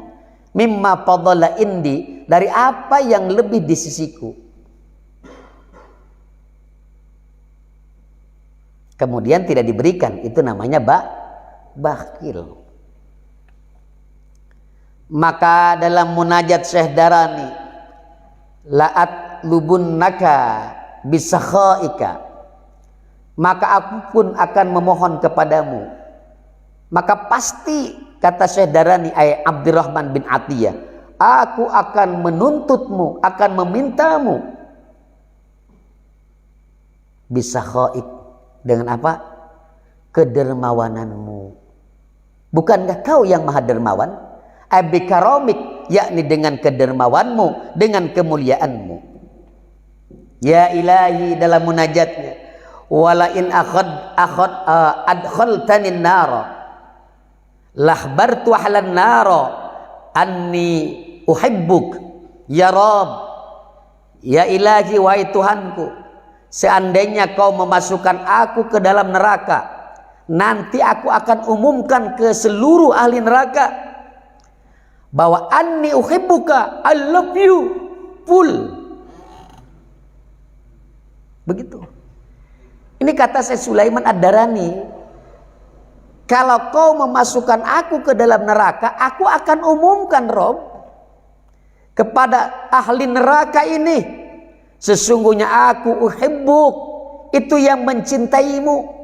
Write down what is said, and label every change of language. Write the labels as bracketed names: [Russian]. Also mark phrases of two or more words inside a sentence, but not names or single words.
[Arabic] مما فضل عندي, [Indonesian] dari apa yang lebih di sisiku. Kemudian tidak diberikan, itu namanya bakhil. Maka dalam munajat Syekh Darani, [Arabic] لأطالبنك بسخائك, [Indonesian] maka aku pun akan memohon kepadamu, maka pasti kata Syekh Darani Abdurrahman bin Atiyah, aku akan menuntutmu, akan memintamu bisa khaib, dengan apa? Kedermawananmu. Bukankah kau yang maha dermawan? Abikaromik, yakni dengan kedermawanmu, dengan kemuliaanmu. [Arabic] يا إلهي, [Indonesian] dalam munajatnya, [Arabic] ولئن أدخلتني النار لأخبرت أهل النار أني أحبك يا رب. يا إلهي, [Indonesian] wahai Tuhanku, seandainya kau memasukkan aku ke dalam neraka, nanti aku akan umumkan ke seluruh ahli neraka bahwa [Arabic] أني أحبك, [English] I love you full. [Indonesian] Begitu. Ini kata Syekh Sulaiman Ad-Darani, kalau kau memasukkan aku ke dalam neraka, aku akan umumkan Rob kepada ahli neraka ini, sesungguhnya aku uhibbuk, itu yang mencintaimu.